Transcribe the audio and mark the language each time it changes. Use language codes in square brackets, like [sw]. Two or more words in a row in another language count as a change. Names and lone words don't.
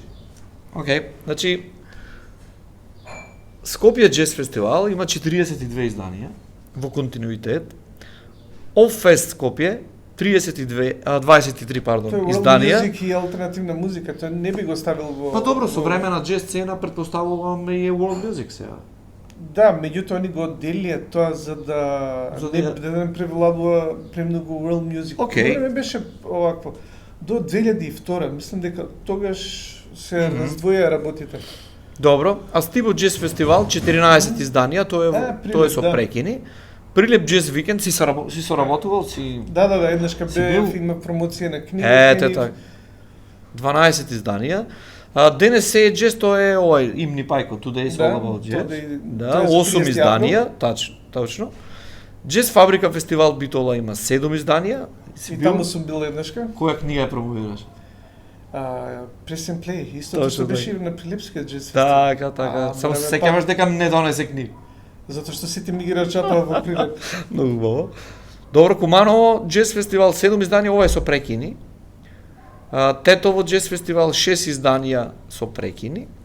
[mk] Океј, значи Скопје Джез фестивал има 42 изданија во континуитет. Оффест Скопје 23 Тоа е world изданија. music и алтернативна музика, тоа не би го ставил во. Па добро, современа джез сцена претпоставувам и е [en] world music [mk] сега. Да, меѓутоа они го отделија тоа за да не превладува премногу [en] world music. [mk] Океј. Време беше овакво. До 2002, мислам дека тогаш се раздвоја работите. Добро, а Стиво Джез фестивал 14 изданија, тоа е Прилеп, со да. прекини. Прилеп Джез викенд си соработувал си. Да, еднашка Си бев, бил? има промоција на книга. Ете така. 12 изданија. Денес се е джез, тоа е овај Имни Пајко, [en] Today is all about jazz. [mk] Да, 8 изданија, точно. Джез Фабрика фестивал Битола има 7 изданија. И таму сум бил еднашка. Која книга ја промовираш? Press and Play, исто Точно што беше така. на Прилепскиот джез фестивал. Така. Само време се сеќаваш дека не донесе книга. Затоа што сите ми ги рачатаа во Прилеп. Многу убаво. Добро, Куманово Джез фестивал 7 изданија, ова е со прекини. Тетово Джез фестивал 6 изданија со прекини.